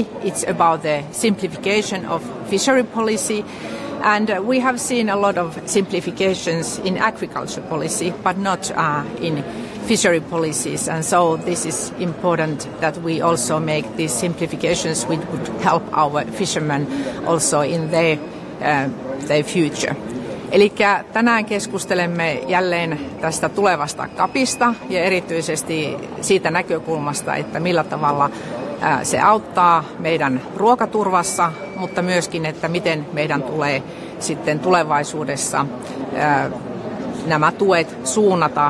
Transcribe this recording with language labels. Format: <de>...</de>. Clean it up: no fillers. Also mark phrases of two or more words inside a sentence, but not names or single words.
<en>It's about the simplification of fishery policy, and we have seen a lot of simplifications in agriculture policy but not in fishery policies, and so this is important that we also make these simplifications which would help our fishermen also in their future.</en> <fi>Eli tänään keskustelemme jälleen tästä tulevasta CAPista ja erityisesti siitä näkökulmasta, että millä tavalla se auttaa meidän ruokaturvassa, mutta myöskin, että miten meidän tulee sitten tulevaisuudessa nämä tuet suunnata.</fi>